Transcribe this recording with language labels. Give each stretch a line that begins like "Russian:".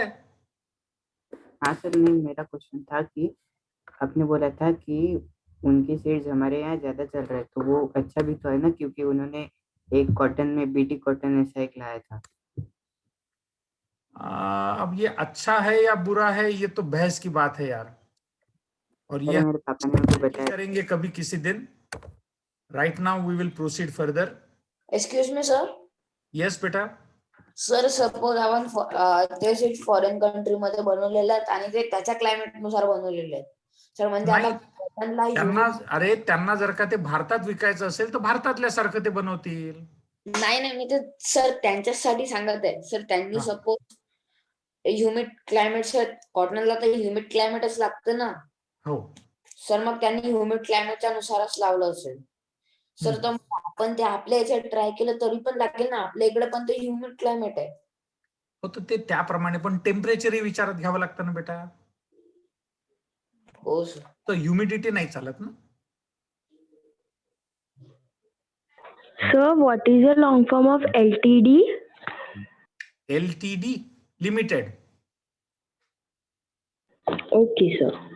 Hindi: हाँ सर, नहीं मेरा क्वेश्चन था कि आपने बोला था कि उनकी सीड्स हमारे यहाँ ज्यादा चल रहा है, तो वो अच्छा भी तो है ना, क्योंकि उन्होंने एक कॉटन में बीटी कॉटन ऐसा एक लाया था। अब ये अच्छा है या बुरा है, ये तो बहस की बात है यार, और ये अरे मेरे पापा ने मुझे बताया। करेंगे कभी किसी दिन।
English: Right now we will proceed further. Excuse me sir. Yes बेटा.
Marathi: सर सपोज आपण ते सीट फॉरेन कंट्री मध्ये बनवलेले आहेत आणि ते त्याच्या क्लायमेट नुसार बनवलेले आहेत सर, म्हणजे आता कॉटनला अरे त्यांना जर का ते भारतात विकायचं असेल तर भारतातल्या सारखं ते बनवतील. नाही मी ते सर त्यांच्यासाठी सांगत आहे सर. त्यांनी सपोज ह्युमिड क्लायमेट सर, कॉटनला तर ह्युमिड क्लायमेटच लागतं ना. हो सर, मग त्यांनी ह्युमिड क्लायमेटच्या नुसारच लावलं असेल सर. तर आपण ते आपल्या याच्यात ट्राय केलं तरी पण लागेल ना, आपल्या इकडे पण ते ह्युमिड क्लायमेट आहे. हो तर ते त्याप्रमाणे पण टेम्परेचरही विचारात घ्यावं लागतं ना बेटा. हो सर. तर ह्युमिडिटी नाही चालत ना.
English: Sir, what is the long form of LTD? LTD, limited. Okay, sir.